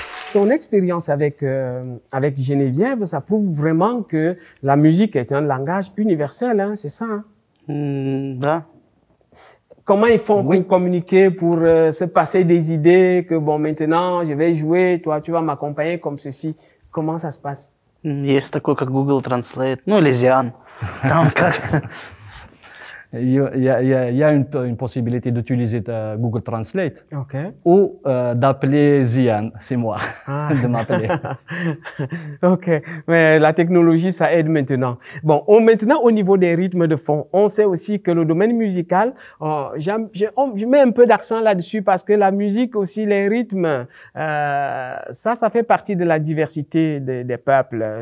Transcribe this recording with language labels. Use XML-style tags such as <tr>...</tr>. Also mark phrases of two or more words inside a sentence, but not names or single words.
<fr>Son expérience avec Geneviève, ça prouve vraiment que la musique est un langage universel, hein, c'est ça, hein?</fr> <ru>Да.</ru> <fr>Comment ils font pour communiquer, pour se passer des idées, que bon, maintenant, je vais jouer, toi, tu vas m'accompagner comme ceci. Comment ça se passe?</fr> <ru>Есть такой, как Google Translate, ну или Zian. Там как...</ru> <fr>Il y a une possibilité d'utiliser Google Translate OK. ou d'appeler Zian, c'est moi, de m'appeler. OK. Mais la technologie, ça aide maintenant. Bon, maintenant, au niveau des rythmes de fond, on sait aussi que le domaine musical, je mets un peu d'accent là-dessus parce que la musique aussi, les rythmes, ça fait partie de la diversité des peuples.</fr>